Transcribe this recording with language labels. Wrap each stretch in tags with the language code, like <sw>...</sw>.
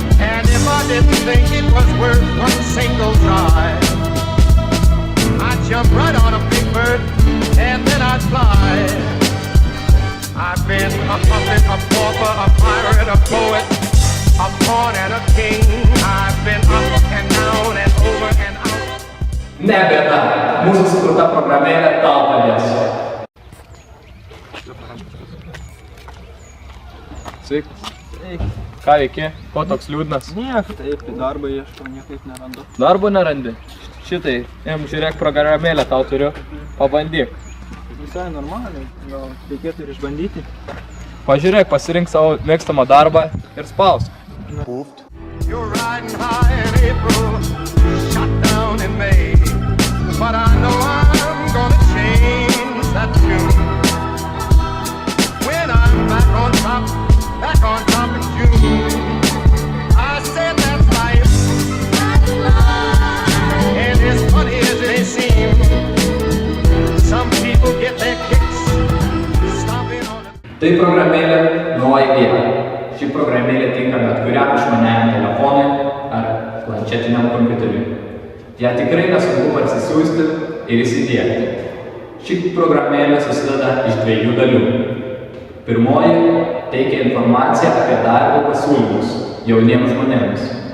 <en>And if I didn't think it was worth one single try, I'd jump right on a big bird and then I'd fly. I've been a puppet, a pauper, a pirate, a poet, a pawn and a king. I've been up and down and over and out.</en> <lt>Ne bėda, mūsų sukurta programėlė tau padės. Sveiki. Sveiki. Ką veiki? Ko toks liūdnas? Nieko, taip, darbo ieškau, niekaip nerandu. Darbo nerandi? Šitai, žiūrėk programėlę tau turiu, pabandyk. Visai normaliai, gal reikėtų ir išbandyti. Pažiūrėk, pasirink savo mėgstamą darbą ir spausk.</lt> <en>You're riding high in April, shut down in May, but I know I'm gonna change that tune. When I'm back on top in June, I said that's life. And as funny as it may seem, some people get their kicks stomping on it.</en> <lt>Tai programėlė nuo idėja. Ši programėlė tinka bet kuriam išmaniajam telefonui ar planšetiniam kompiuteriui. Ją tikrai nesunku parsisiųsti ir įsidiegti. Ši programėlė susideda iš dviejų dalių. Pirmoji teikia informaciją apie darbo pasiūlymus jauniems žmonėms.</lt>